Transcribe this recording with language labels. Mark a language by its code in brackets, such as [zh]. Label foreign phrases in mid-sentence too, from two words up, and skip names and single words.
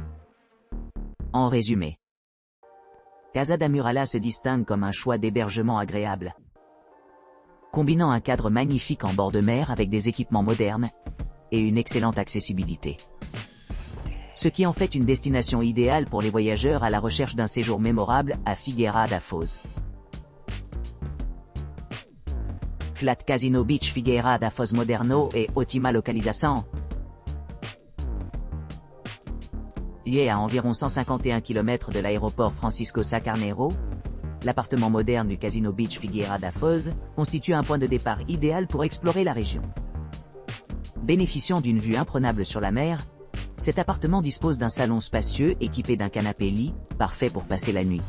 [fr] En résumé, Casa da Muralha se distingue comme un choix d'hébergement agréable, combinant un cadre magnifique en bord de mer avec des équipements modernes et une excellente accessibilité. Ce qui en fait une destination idéale pour les voyageurs à la recherche d'un séjour mémorable à Figueira da Foz. [pt] Flat Casino Beach Figueira da Foz moderno e ottima localização. [fr] Situé à environ 151 km de l'aéroport Francisco Sá Carneiro, l'appartement moderne du Casino Beach Figueira da Foz constitue un point de départ idéal pour explorer la région. Bénéficiant d'une vue imprenable sur la mer, cet appartement dispose d'un salon spacieux équipé d'un canapé-lit, parfait pour passer la nuit.